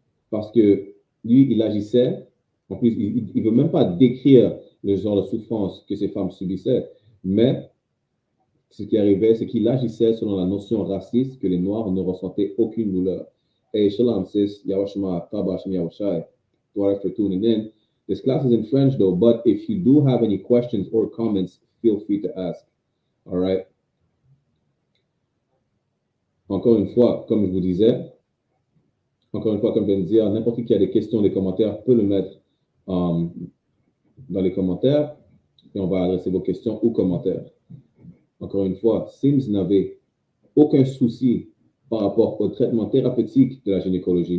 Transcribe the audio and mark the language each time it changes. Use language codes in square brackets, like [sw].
[fr] Parce que lui, il agissait. En plus, il ne veut même pas décrire le genre de souffrance que ces femmes subissaient. Mais ce qui arrivait, c'est qu'il agissait selon la notion raciste que les Noirs ne ressentaient aucune douleur. [en] Hey, shalom, sis. Yawashma, Tabash, Yawashai. Sorry for tuning in. This class is in French, though, but if you do have any questions or comments, feel free to ask. All right? [fr] Encore une fois, comme je vous disais, encore une fois, comme je viens de dire, n'importe qui a des questions, des commentaires, peut le mettre dans les commentaires et on va adresser vos questions ou commentaires. Encore une fois, Sims n'avait aucun souci par rapport au traitement thérapeutique de la gynécologie.